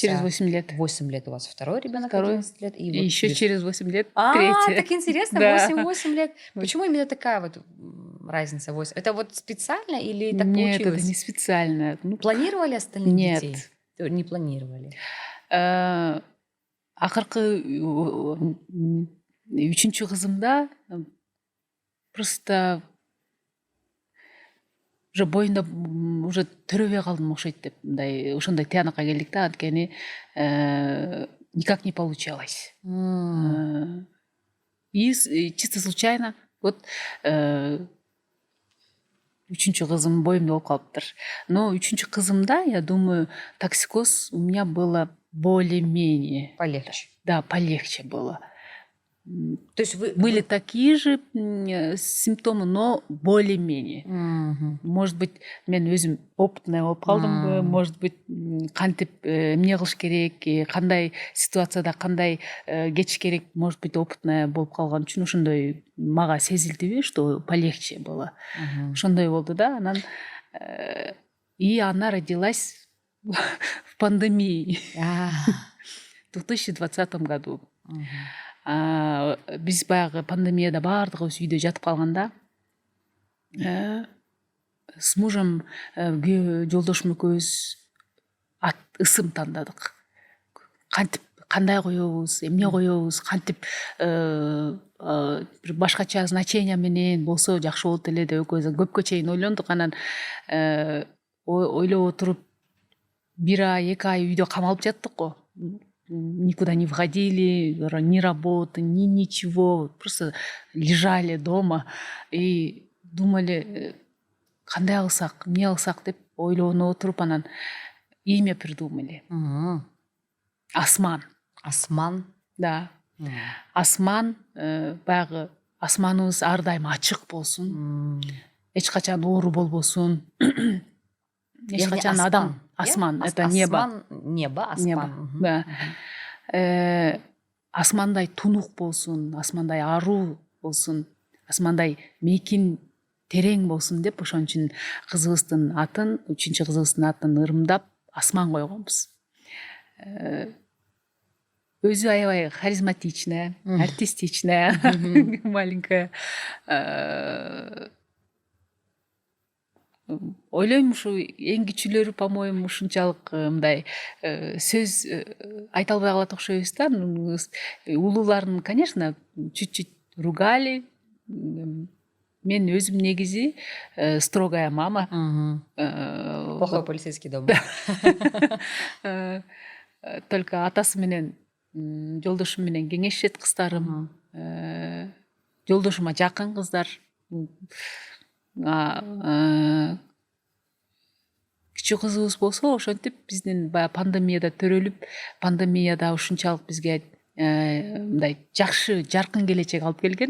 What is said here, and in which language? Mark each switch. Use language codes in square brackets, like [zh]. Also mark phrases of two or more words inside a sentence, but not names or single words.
[ru] Через 8 лет. 8 лет у вас второй ребенок, 11 лет. И вот еще через 8 лет третий. Так интересно, 8 лет. Почему именно такая вот разница 8? Это вот специально или так получилось? Нет, это не специально. Планировали остальных детей? Нет. Не планировали. [ky] Акыркы 3-чү кызымда [ru] просто уже [ky] боюнда уже төрөбөй калдым окшойт деп ошондой тыянакка келдик да, анткени [ru] никак не получалось. И чисто случайно вот [ky] 3-чү кызым боюмда болуп калыптыр. Но 3-чү кызымда, [ru] я думаю, токсикоз у меня было более-менее. Полегче. Да, полегче было. То есть были такие же симптомы, но более-менее. Может быть, [ky] мен өзүм опытный болуп калдымбы, [ru] может быть, [ky] кантип эмне кылыш керек, кандай ситуацияда кандай кетиш керек, [ru] может быть, опытный [ky] болуп калган үчүн ошондой мага сезилдиби, [ru] что полегче было. [ky] Ошондой болду да. Анан [ru] и она родилась в пандемии в 2020 году. [ky] Биз баягы пандемияда баардыгыбыз үйдө жатып калганда [ru] с мужем [ky] жолдошум экөөбүз ысым тандадык. Кантип кандай коебуз, эмне коебуз, кантип бир башкача значение менен болсо жакшы болот эле деп экөөбүз көпкө чейин ойлондук. Анан ойлоп отуруп 1 ай, 2 ай үйдө камалып жаттык го. [ru] Никуда не выходили, ни работы, ни ничего, просто лежали дома и думали, [ky] кандай кылсак, эмне кылсак деп ойлонуп отуруп, анан [ru] имя придумали. [ky] Асман. Асман? [ru] Да. [ky] Асман, баягы асманыбыз ар дайым ачык болсун, эч качан оору болбосун. Эч качан адам. Асман, [ru] это небо. Небо, [ky] асман. [ru] Да. [ky] Асмандай тунук болсун, асмандай аруу болсун, асмандай мейкин терең болсун деп ошон үчүн кызыбыздын атын, 3-чү кызыбыздын атын ырымдап Асман койгонбуз. өзү аябай [ru] харизматичная, артистичная, маленькая. [ky] Ойлойм ушу эң кичүүлөрү, по-моему, ушунчалык мындай сөз айта албай калат окшойбуз да. Улууларын, [ru] конечно, чуть-чуть ругали. [ky] Мен өзүм негизи [ru] строгая мама. Плохой полицейский дом. [ky] Только атасы менен жолдошум менен кеңешет кыздарым. Жолдошума жакын кыздар. Кичүү кызыбыз болсо ошентип биздин баягы пандемияда төрөлүп, пандемияда ушунчалык бизге мындай жакшы жаркын келечек алып келген.